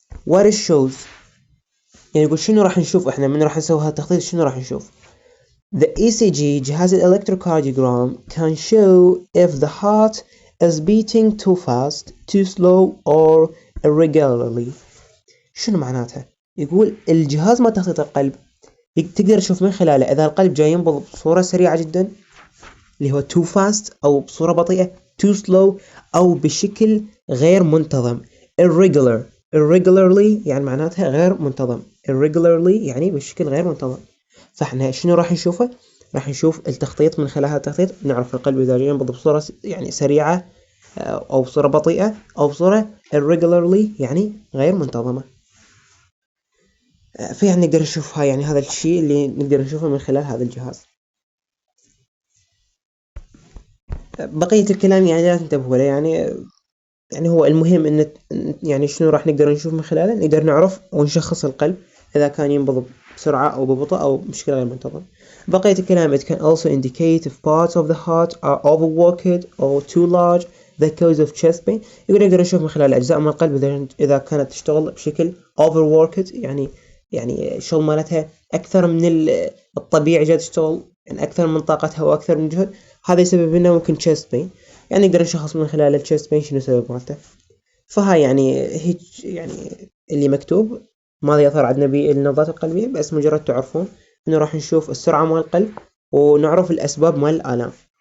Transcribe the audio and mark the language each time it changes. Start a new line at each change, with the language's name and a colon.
English: what it shows
Arabic: يعني يقول شنو راح نشوف احنا من راح نسوي هذا التخطيط. شنو راح نشوف؟
English: The ECG جهاز electrocardiogram can show if the heart is beating too fast, too slow or irregularly.
Arabic: شنو معناتها؟ يقول الجهاز ما تخطيط القلب تقدر تشوف من خلاله إذا القلب جاي ينبض بصورة سريعة جدا اللي هو
English: too fast
Arabic: أو بصورة بطيئة
English: too slow
Arabic: أو بشكل غير منتظم irregularly يعني معناتها غير منتظم. irregularly يعني بشكل غير منتظم. فاحنا شنو راح نشوفه؟ راح نشوف التخطيط من خلال هذا التخطيط نعرف القلب إذا جاي ينبض بصورة يعني سريعة أو بصورة بطيئة أو بصورة irregularly يعني غير منتظمة. فيعني نقدر نشوف هاي يعني هذا الشيء اللي نقدر نشوفه من خلال هذا الجهاز. بقية الكلام يعني لا تنتبهوا له يعني هو المهم إن يعني شنو راح نقدر نشوف من خلاله نقدر نعرف ونشخص القلب إذا كان ينبض بسرعة أو ببطء أو بشكل غير منتظم. بقية الكلام
English: it can also indicate if parts of the heart are overworked or too large the cause of chest pain.
Arabic: يقدر يشوف من خلال أجزاء من القلب إذا كانت تشتغل بشكل overworked، يعني شغل مالتها أكثر من الطبيعي، جالس تشتغل يعني أكثر من طاقتها وأكثر من جهد، هذا يسبب لنا ممكن chest pain. يعني نقدر نشخص من خلال ال chest pain شنو سبب مالته. فهاي يعني هيك يعني اللي مكتوب ماذا يظهر عندنا بالنبضات القلبية، بس مجرد تعرفون إنه راح نشوف السرعة مال القلب ونعرف الأسباب مال الآلام.